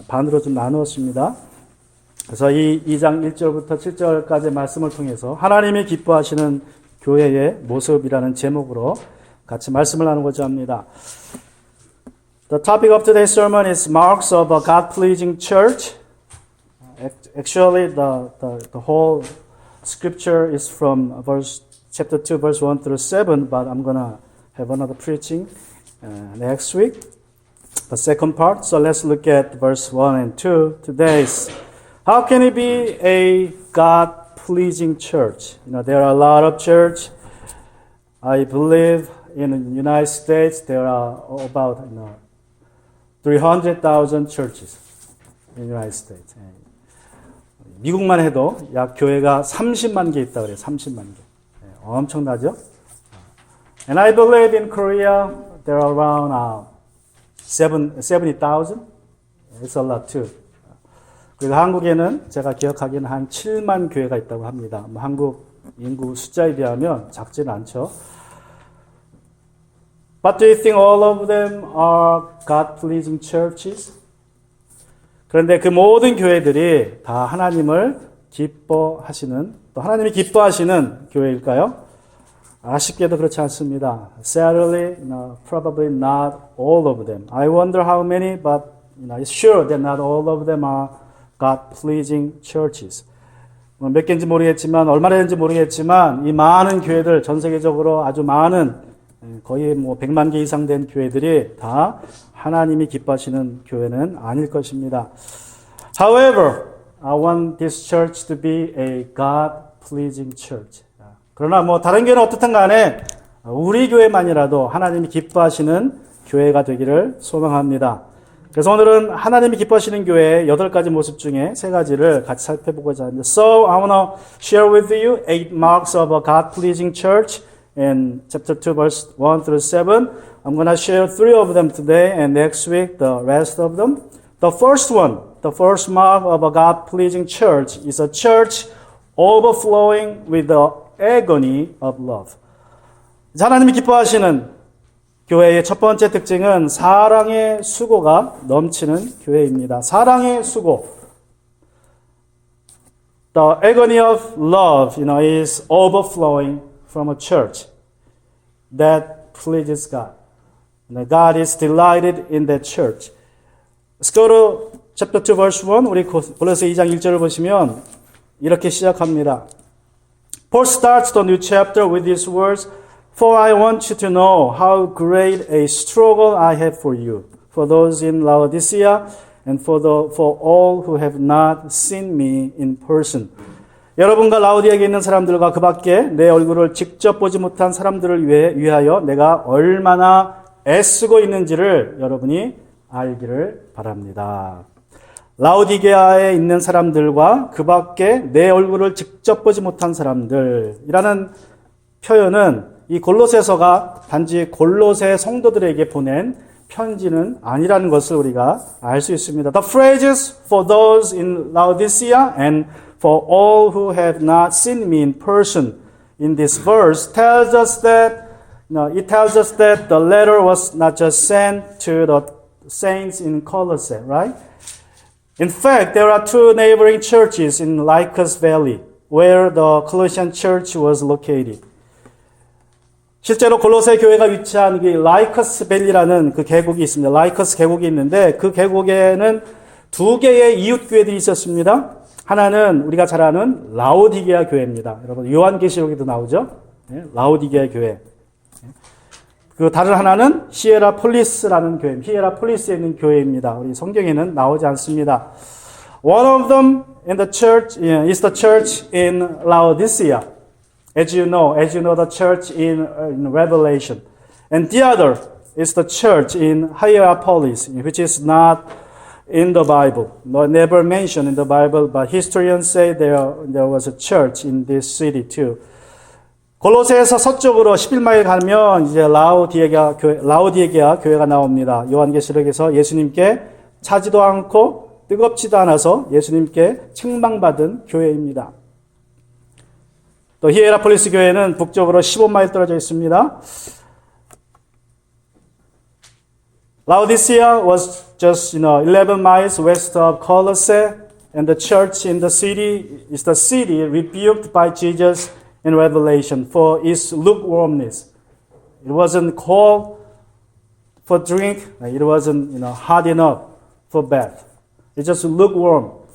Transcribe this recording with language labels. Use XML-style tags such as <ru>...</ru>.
<ko>반으로 좀 나누었습니다. 그래서 이 2장 1절부터 7절까지의 말씀을 통해서 하나님이 기뻐하시는 교회의 모습이라는 제목으로 같이 말씀을 나누고자 합니다.</ko> <en>The topic of today's sermon is marks of a God-pleasing church. Actually, the whole scripture is from chapter 2, verse 1 through 7, but I'm going to have another preaching next week, the second part. So let's look at verse 1 and 2 today's. How can it be a God-pleasing church? There are a lot of church. I believe in the United States there are about 300,000 churches in the United States.</en> <ko>미국만 해도 약 교회가 30만 개 있다 그래요. 30만 개. 엄청나죠?</ko> <en>And I believe in Korea there are around 70,000. It's a lot too.</en> <ko>그리고 한국에는 제가 기억하기에는 한 7만 교회가 있다고 합니다. 한국 인구 숫자에 비하면 작지는 않죠.</ko> <en>But do you think all of them are God-pleasing churches?</en> <ko>그런데 그 모든 교회들이 다 하나님을 기뻐하시는, 또 하나님이 기뻐하시는 교회일까요? 아쉽게도 그렇지 않습니다.</ko> <en>Sadly, probably not all of them. I wonder how many, but it's sure that not all of them are God-pleasing churches.</en> <ko>몇 개인지 모르겠지만, 얼마나 되는지 모르겠지만, 이 많은 교회들, 전 세계적으로 아주 많은, 거의 100만 개 이상 된 교회들이 다 하나님이 기뻐하시는 교회는 아닐 것입니다.</ko> <en>However, I want this church to be a God-pleasing church.</en> <ko>그러나 다른 교회는 어떻든 간에 우리 교회만이라도 하나님이 기뻐하시는 교회가 되기를 소망합니다. 그래서 오늘은 하나님이 기뻐하시는 교회의 8가지 모습 중에 3가지를 같이 살펴보고자 합니다.</ko> <en>So I want to share with you 8 marks of a God-pleasing church in chapter 2 verse 1 through 7. I'm going to share 3 of them today and next week the rest of them. The first mark of a God-pleasing church is a church overflowing with the agony of love.</en> <ko>하나님이 기뻐하시는 교회의 첫 번째 특징은 사랑의 수고가 넘치는 교회입니다. 사랑의 수고.</ko> <en>The agony of love, is overflowing from a church that pleases God. God is delighted in that church. Let's go to chapter 2 verse 1.</en> <ko>우리 골로새 2장 1절을 보시면 이렇게 시작합니다.</ko> <en>Paul starts the new chapter with these words, For I want you to know how great a struggle I have for you, for those in Laodicea, and for all who have not seen me in person.</en> <ko>여러분과 라오디아에 있는 사람들과 그 밖에 내 얼굴을 직접 보지 못한 사람들을 위하여 내가 얼마나 애쓰고 있는지를 여러분이 알기를 바랍니다. 라오디게아에 있는 사람들과 그 밖에 내 얼굴을 직접 보지 못한 사람들이라는 표현은 이 골로새서가 단지 골로새 성도들에게 보낸 편지는 아니라는 것을 우리가 알 수 있습니다.</ko> <en>The phrases for those in Laodicea and for all who have not seen me in person in this verse tells us that the letter was not just sent to the saints in Colossae, right? In fact, there are 2 neighboring churches in Lycus Valley where the Colossian church was located.</en> <ko>실제로 골로새 교회가 위치한 라이커스 밸리라는 그 계곡이 있습니다. 라이커스 계곡이 있는데 그 계곡에는 2개의 이웃 교회들이 있었습니다. 하나는 우리가 잘 아는 라오디게아 교회입니다. 여러분 요한계시록에도 나오죠. 라오디게아 교회. 그 다른 하나는 히에라폴리스라는 교회, 히에라폴리스에 있는 교회입니다. 우리 성경에는 나오지 않습니다.</ko> <en>One of them is the church in Laodicea. As you know the church in Revelation. And the other is the church in Hierapolis, which is not in the Bible, never mentioned in the Bible, but historians say there was a church in this city too.</en> <ko>골로새에서 서쪽으로 11마일 가면 이제 라오디게아 교회가 나옵니다. 요한계시록에서 예수님께 차지도 않고 뜨겁지도 않아서 예수님께 책망받은 교회입니다. 또 히에라폴리스 교회는 북쪽으로 15마일 떨어져 있습니다.</ko> <en>Laodicea was just 11 miles west of Colossae, and the church in the city is the city rebuked by Jesus in Revelation for its lukewarmness. It wasn't cold for drink. It wasn't hot enough for bath. It's just lukewarm.</en>